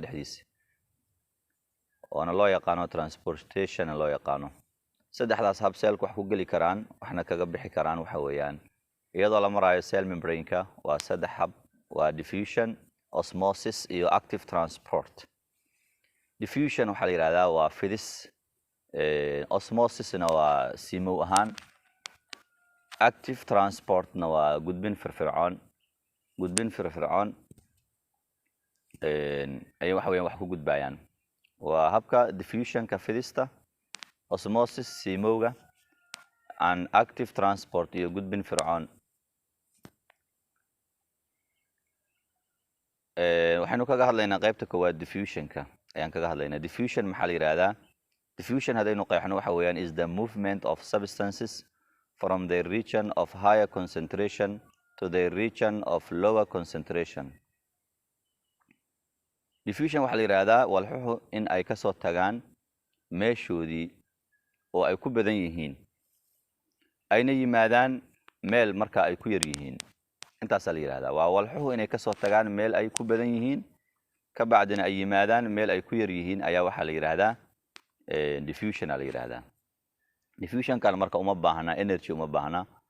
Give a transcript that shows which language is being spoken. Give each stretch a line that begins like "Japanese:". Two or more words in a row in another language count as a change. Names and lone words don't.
Somali: dhexdiisa oo loo yaqaano transportation loo yaqaano saddexdaas hab cell-ku wax ku gali karaan waxna kaga bixi karaan waxa weeyaan iyadoo la marayo cell membrane-ka waa saddex hab waa diffusion osmosis iyo
English: active transport
Somali: diffusion waxa la yiraahdaa waa fidis osmosis na waa simow ahaan
English: active transport
Somali: na waa gudbin firfircoon ay waxa weeyaan wax ku gudbayaan waa habka diffusion ka fidista osmosis simowga
English: and active transport
Somali: iyo gudbin fircoon waxaanu kaga hadlaynaa qaybta koowaad diffusion-ka ayaan kaga hadlaynaa diffusion maxaa la yiraahdaa diffusion hadaynu qeexno waxa weeyaan
English: is the movement of substances from the region of higher concentration to the region of lower concentration
Somali: diffusion waxa la yiraahdaa walxuhu in ay ka soo tagaan meeshoodii oo ay ku badan yihiin ayna yimaadaan meel marka ay ku yar yihiin intaas la yiraahdaa waa walxuhu inay ka soo tagaan meel ay ku badan yihiin ka bacdina ay yimaadaan meel ay ku yar yihiin ayaa waxa la yiraahdaa diffusion la yiraahdaa diffusion kan marka uma baahna energy uma baahna